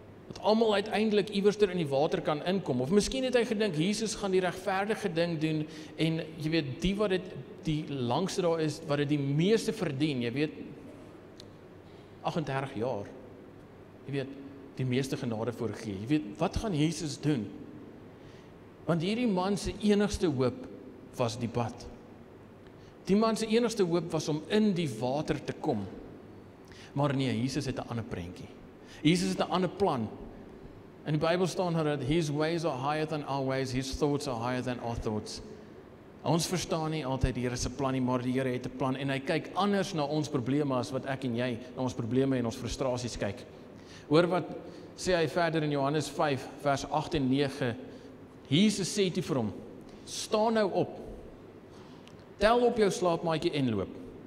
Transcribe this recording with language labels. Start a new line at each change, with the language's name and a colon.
Afrikaans: Dat almal uiteindelik iewerster in die water kan inkom. Of miskien het hy gedink, Jesus gaan die regverdige ding doen en jy weet, die wat dit die langste daar is, wat dit die meeste verdien, jy weet, 38 jaar, jy weet, die meeste genade voorgee. Jy weet, wat gaan Jesus doen? Want hierdie man se enigste hoop was die bad. Die man se enigste hoop was om in die water te kom. Maar nee, Jesus het 'n ander prentjie. Jesus het 'n ander plan. In die Bybel staan dat
English: his ways are higher than our ways, his thoughts are higher than our thoughts.
Afrikaans: Ons verstaan nie altyd die Here se plan nie, maar die Here het 'n plan en hy kyk anders na ons probleme as wat ek en jy na ons probleme en ons frustrasies kyk. Hoor wat sê hy verder in Johannes 5 vers 8 en 9. Jesus sê toe vir hom, staan nou op, tel op jou slaapmaatjie en loop.